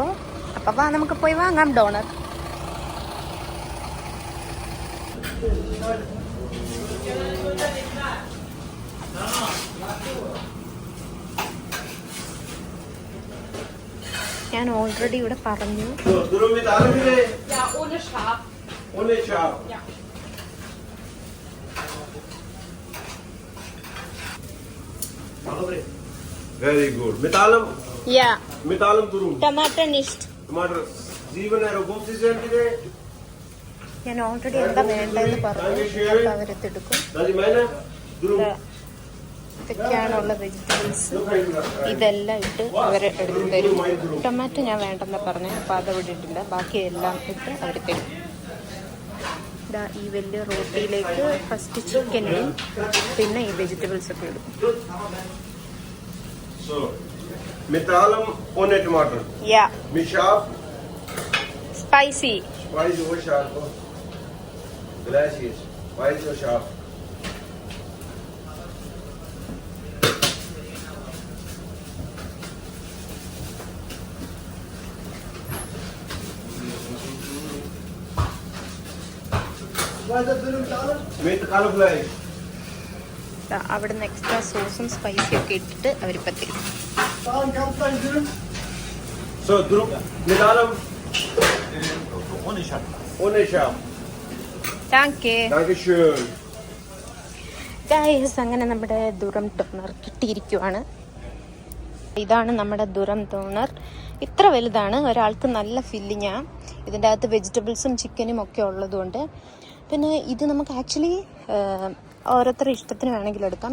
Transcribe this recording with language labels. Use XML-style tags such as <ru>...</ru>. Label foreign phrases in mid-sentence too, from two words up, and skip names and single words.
<ml>അപ്പം വാ, നമുക്ക് പോയി വാങ്ങാം ഡോണർ. ഞാൻ ഓൾറെഡി ഇവിടെ പറഞ്ഞു.</ml> <en>Very good.</en> <de>Mit allem? Ja. Mit allem drum. Tomato nicht.</de> <en>Tomato 7 Euro 50 Cent today.</en> <ml>ഞാൻ ഓൾറെഡി എന്താ വേണ്ടതെന്ന് പറഞ്ഞു. അപ്പോൾ അവരെടുക്കും. ഇതൊക്കെയാണുള്ള വെജിറ്റബിൾസ്. ഇതെല്ലാം ഇട്ട് അവർ എടുത്തു തരും. ടൊമാറ്റോ ഞാൻ വേണ്ടെന്ന് പറഞ്ഞു, അപ്പോൾ അതവിടെ ഇട്ടില്ല. ബാക്കി എല്ലാം ഇട്ട് അവർ തരും. ഇതാ ഈ വലിയ റോട്ടിയിലേക്ക് ഫസ്റ്റ് ചിക്കനും പിന്നെ ഈ വെജിറ്റബിൾസ് ഒക്കെ ഇടും.</ml> <de>So, mit allem ohne Tomaten. Ja. Mit scharf. Spicy. Spicy oder scharf. Gleich ist. Spicy oder scharf. Mit Kalbfleisch. അവിടെ നിന്ന് എക്സ്ട്രാ സോസും സ്പൈസി ഒക്കെ ഇട്ടിട്ട് അവരിപ്പോൾ തരും. So, mit allem ohne Schaf. Danke. Dankeschön.</de> <ml>ഗൈസ്, അങ്ങനെ നമ്മുടെ ദുരം ഡോണർ കിട്ടിയിരിക്കുവാണ്. ഇതാണ് നമ്മുടെ ദുരം ഡോണർ. ഇത്ര വലുതാണ്. ഒരാൾക്ക് നല്ല ഫില്ലിങ്ങാണ്. ഇതിൻ്റെ അകത്ത് വെജിറ്റബിൾസും ചിക്കനും ഒക്കെ ഉള്ളതുകൊണ്ട്. പിന്നെ ഇത് നമുക്ക് ആക്ച്വലി ഓരോരുത്തരുടെ ഇഷ്ടത്തിന് വേണമെങ്കിലും എടുക്കാം.</ml>